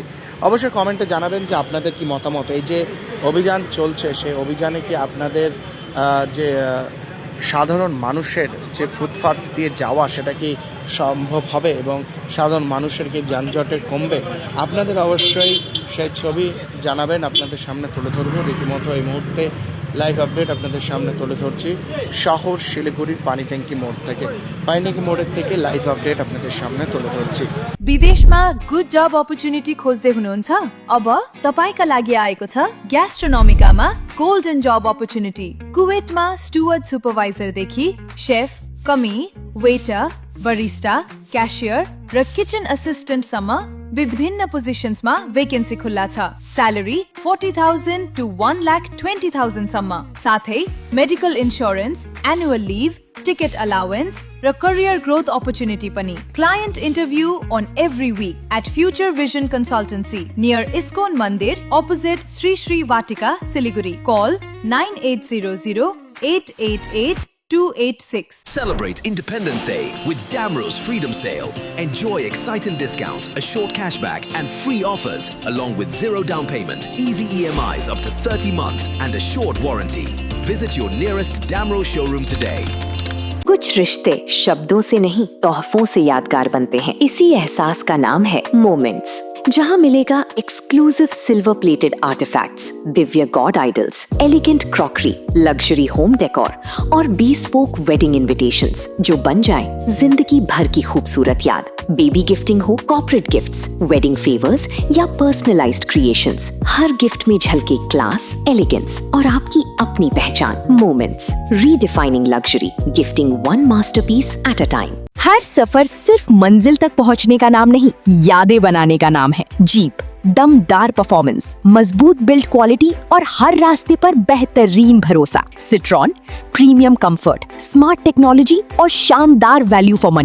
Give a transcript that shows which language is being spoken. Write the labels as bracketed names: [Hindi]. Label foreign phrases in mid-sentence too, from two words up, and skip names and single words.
[Bangla] অবশ্যই কমেন্টে জানাবেন যে আপনাদের কি মতামত। এই যে অভিযান চলছে, সেই অভিযানে কি আপনাদের যে সাধারণ মানুষের যে ফুটপাথ দিয়ে যাওয়া সেটা কি সম্ভব হবে এবং সাধারণ মানুষের কি যানজটে কমবে? আপনাদের অবশ্যই সেই ছবি জানাবেন, আপনাদের সামনে তুলে ধরবো। রীতিমতো এই মুহূর্তে [English] live update [Bangla] আপনাদের সামনে তুলে ধরছি শহর শিলিগুড়ির পানিট্যাঙ্কি मोड থেকে [English] live update [Bangla] আপনাদের সামনে তুলে ধরছি। [Nepali] विदेशमा [English] good job opportunity [Nepali] खोज्दै हुनुहुन्छ? अब तपाईका लागि आएको छ ग्यास्ट्रोनोमिकामा [English] golden job opportunity. [Nepali] कुवेतमा [English] steward supervisor [Nepali] देखि शेफ, कमी, वेटर, बरिस्टा, क्याशियर र [English] kitchen assistant [Nepali] सम्म विभिन्न पोजिशन्समा वेकेन्सी खुल्ला छ। स्यालेरी 40,000 to 1,20,000 सम्म, साथै [English] medical insurance, annual leave, ticket allowance [Nepali] र [English] career growth opportunity [Nepali] पनि। [English] client interview on every week at Future Vision Consultancy near ISKCON Mandir opposite Sri Sri Vatika, Siliguri. Call 9800-888-286. Celebrate Independence Day with Damro's Freedom Sale. Enjoy exciting discounts, a short cashback and free offers along with zero down payment, easy EMIs up to 30 months and a short warranty. Visit your nearest Damro showroom today. [Hindi] कुछ रिश्ते शब्दों से नहीं तोहफों से यादगार बनते हैं। इसी एहसास का नाम है मोमेंट्स, जहां मिलेगा [English] exclusive silver plated artifacts, [Hindi] दिव्य [English] god idols, elegant crockery, luxury home decor [Hindi] और [English] bespoke wedding invitations [Hindi] जो बन जाएं जिंदगी भर की खूबसूरत याद। [English] baby gifting [Hindi] हो, [English] corporate gifts, wedding favors [Hindi] या [English] personalized creations, [Hindi] हर गिफ्ट में झलके [English] class, elegance [Hindi] और आपकी अपनी पहचान। [English] Moments, redefining luxury, gifting one masterpiece at a time। [Hindi] हर सफर सिर्फ मंजिल तक पहुंचने का नाम नहीं, यादें बनाने का नाम है। जीप, दमदार परफॉर्मेंस, मजबूत [English] build quality [Hindi] और हर रास्ते पर बेहतरीन भरोसा। सिट्रॉन, [English] premium comfort, smart technology [Hindi] और शानदार [English] value for money.